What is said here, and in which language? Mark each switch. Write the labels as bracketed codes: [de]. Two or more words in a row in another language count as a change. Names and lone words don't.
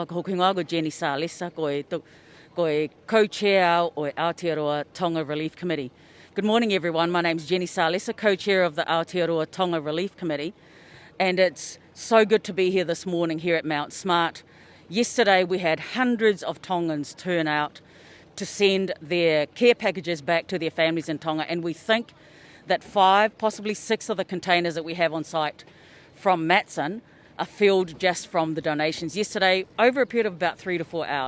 [to] Ko Hunga ko Jenny Salesa, ko co-chair o Aotearoa Tonga Relief Committee. [en] Good morning, everyone. My name's Jenny Salesa, co-chair of the Aotearoa Tonga Relief Committee, and it's so good to be here this morning here at Mount Smart. Yesterday we had hundreds of Tongans turn out to send their care packages back to their families in Tonga, and we think that 5, possibly 6 of the containers that we have on site from Matson are filled just from the donations yesterday over a period of about 3 to 4 hours.